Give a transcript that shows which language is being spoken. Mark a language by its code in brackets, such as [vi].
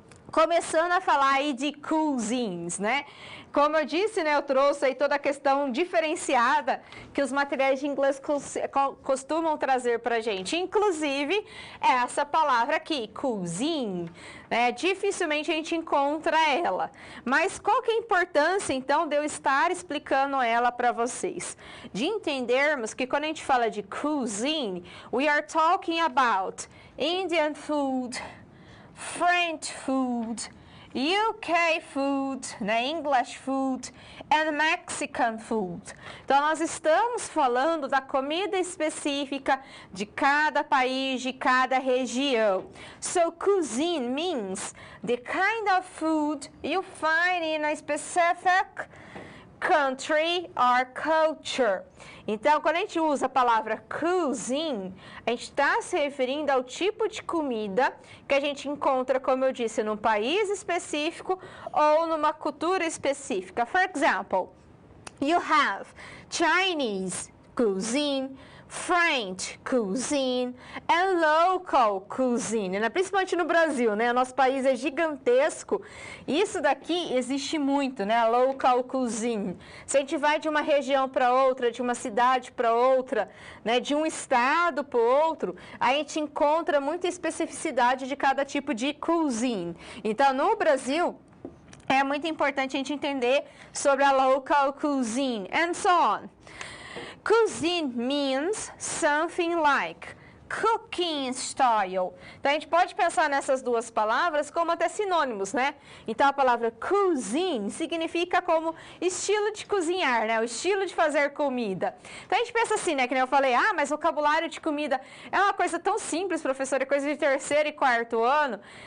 [pt] Começando a falar aí de cuisines, né? Como eu disse, né, eu trouxe aí toda a questão diferenciada que os materiais de inglês costumam trazer para a gente. Inclusive, essa palavra aqui, cuisine, né? Dificilmente a gente encontra ela. Mas qual que é a importância, então, de eu estar explicando ela para vocês? De entendermos que quando a gente fala de cuisine, [en] we are talking about Indian food, French food, UK food, né, English food and Mexican food. [pt] Então, nós estamos falando da comida específica de cada país, de cada região. [en] So, cuisine means the kind of food you find in a specific country or culture. [pt] Então, quando a gente usa a palavra cuisine, a gente está se referindo ao tipo de comida que a gente encontra, como eu disse, num país específico ou numa cultura específica. [en] For example, you have Chinese cuisine, French cuisine and local cuisine, né? [pt] Principalmente no Brasil, né? Nosso país é gigantesco. Isso daqui existe muito, né? A local cuisine. Se a gente vai de uma região para outra, de uma cidade para outra, né? De um estado para outro, a gente encontra muita especificidade de cada tipo de cuisine. Então, no Brasil, é muito importante a gente entender sobre a local cuisine [en] and so on. Cuisine means something like cooking style. [pt] Então, a gente pode pensar nessas duas palavras como até sinônimos, né? Então, a palavra cuisine significa como estilo de cozinhar, né? O estilo de fazer comida. Então, a gente pensa assim, né? Que nem eu falei, mas vocabulário de comida é uma coisa tão simples, professor, é coisa de terceiro e quarto ano.